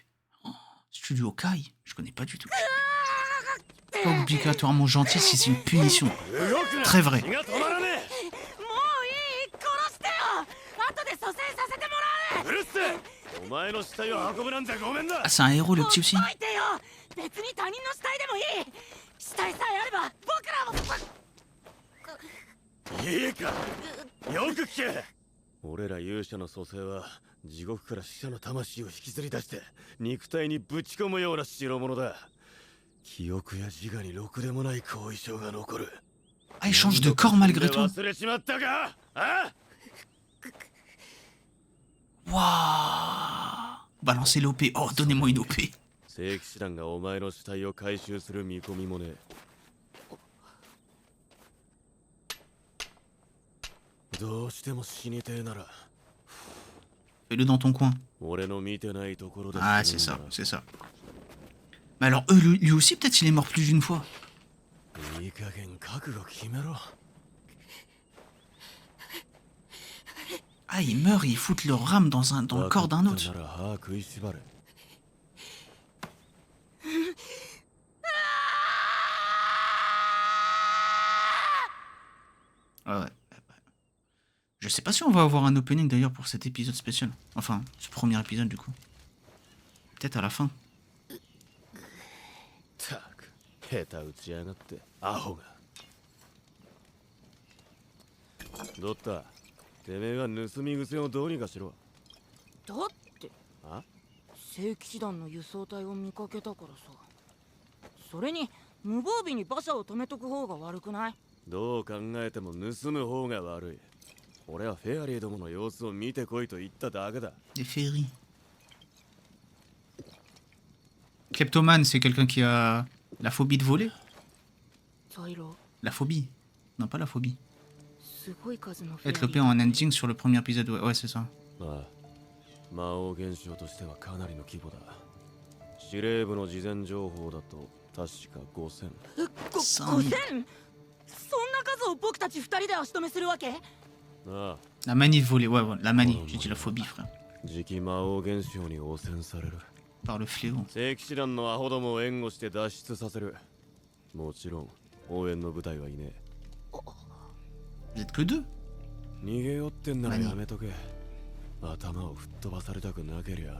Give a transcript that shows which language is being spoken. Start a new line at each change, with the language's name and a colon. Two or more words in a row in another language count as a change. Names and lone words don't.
French: Oh, Studio Kai, je connais pas du tout. Pas obligatoirement gentil si c'est une punition. Très vrai. Ah, c'est un héros le petit aussi.
Japanese: いいか、よく聞け。俺ら勇者の蘇生は地獄から死者の魂を引きずり出して肉体にぶち込むような代物だ。記憶や自我にろくでもない後遺症が残る。
French: Ah, il change de corps malgré tout.
Japanese: 忘れちまったか？あ？
French: Waouh. Balancez l'OP. Oh, donnez-moi une OP.
Japanese: 聖騎士団がお前の死体を回収する見込みもね。どうしても死にてえなら。
French: Fais-le dans ton coin. Ah, c'est ça, c'est ça. Mais alors, lui aussi, peut-être il est mort plus d'une fois. Ah, ils meurent et ils foutent leur rame dans le corps d'un autre. Ah ouais. Je sais pas si on va avoir un opening d'ailleurs pour cet épisode spécial. Enfin, ce premier épisode du coup. Peut-être à la fin.
Japanese: 下手打ちやがってアホが。どったてめえが盗み癖をどうにかしろ。だってあ聖騎士団の輸送隊を見かけたからさ。それに無防備に馬車を止めとく方が悪くない？どう考えても盗む方が悪い。俺はフェアリーどもの様子を見てこいと言っただけだ。
French: Des ferries. Kleptomane, c'est quelqu'un qui a la phobie de voler?
Japanese: ザイロ、
French: La phobie. Non, pas la phobie.
Japanese: すごい数のフェア
French: Être
Japanese: リ
French: lopé
Japanese: ー。
French: en ending sur le premier épisode. Ouais, c'est ça.
Japanese: まあ魔王現象としてはかなりの規模だ。司令部の事前情報だと確か5000。 5000 5000？そんな数を僕たち2人で足止めするわけ？なあ
French: La manie de voler. Ouais, ouais, la manie. J'ai dit la phobie, frère.
Japanese: 次期魔王現象に汚染される。
French: Par le fléau.
Japanese: 聖騎士団のアホどもを援護して脱出させる。もちろん応援の部隊はいねえ。
French: Vous êtes que deux?
Japanese: 逃げよってんならやめとけ。頭を吹っ飛ばされたくなけりゃな。